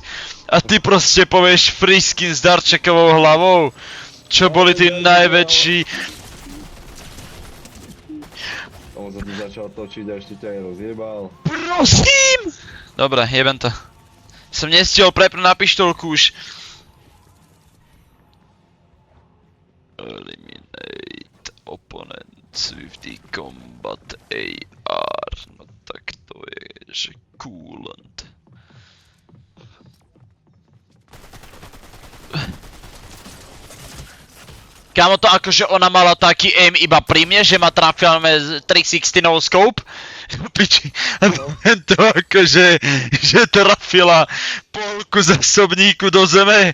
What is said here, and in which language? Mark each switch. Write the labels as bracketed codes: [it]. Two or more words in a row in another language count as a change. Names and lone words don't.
[sk] A ty proste povieš [en] free skin [sk] s darčekovou hlavou. Čo boli tí najväčší. On sa tu začal točiť a ešte ťa aj rozjebal. Prosím! Dobre, jebem to. Som nestihol prepnúť na pištolku už. [en] Eliminate opponents with the combat AR. [sk] No tak to je, že coolant. Kámo, to akože ona mala taký aim iba pri mne, že ma trafila 360 [en] no scope. [sk] Piči, to akože, že trafila polku zásobníku do zeme.